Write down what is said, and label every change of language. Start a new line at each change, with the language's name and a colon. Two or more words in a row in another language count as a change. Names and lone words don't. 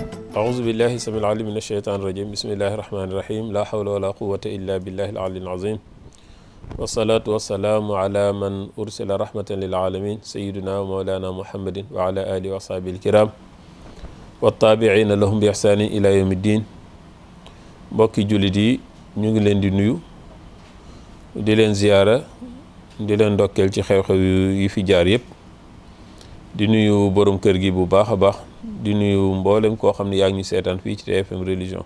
Arabic: أعوذ بالله السميع العليم من الشيطان الرجيم بسم الله الرحمن الرحيم لا حول ولا قوة إلا بالله العلي العظيم والصلاة والسلام على من أرسل رحمة للعالمين سيدنا ومولانا محمد وعلى آله وصحبه الكرام والتابعين لهم بإحسان إلى يوم الدين.
Wolof: mbokki jullit yi ñu ngi leen di nuyu di leen ziyaara di leen ndokkeel ci xew-xew yi fi jaar yëpp di nuyu borom kër gi bu baax a baax di nuyu mboolem koo xam ne yaa ngi ñu seetaan fii ci TFM religion.